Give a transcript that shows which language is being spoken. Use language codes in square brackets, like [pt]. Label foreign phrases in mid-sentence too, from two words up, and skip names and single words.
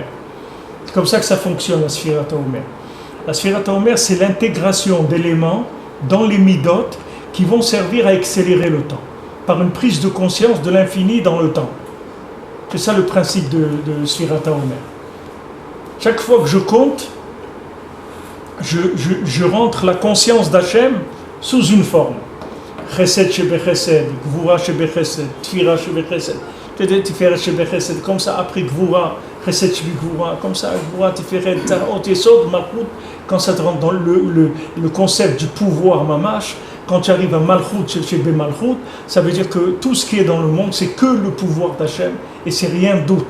[fr] C'est comme ça que ça fonctionne, la Sfirat HaOmer. La Sfirat HaOmer, c'est l'intégration d'éléments dans les midot qui vont servir à accélérer le temps, par une prise de conscience de l'infini dans le temps. C'est ça le principe de Sfirat HaOmer. Chaque fois que je compte, je rentre la conscience d'Hachem sous une forme. [he] חסד שבחסד גבורה שבחסד תפירה שבחסד תפארת שבחסד, Tfira shebe chesed, Tiferet shebe chesed, [fr] comme ça après [he] גבורה חסד שבגבורה, [fr] comme ça [he] גבורה תפארת צרות יסוד מלכות, [fr] quand ça te rentre dans le concept du pouvoir mamash. Quand tu arrives à [he] מלכות שבמלכות, [fr] ça veut dire que tout ce qui est dans le monde, c'est que le pouvoir d'Hachem et c'est rien d'autre.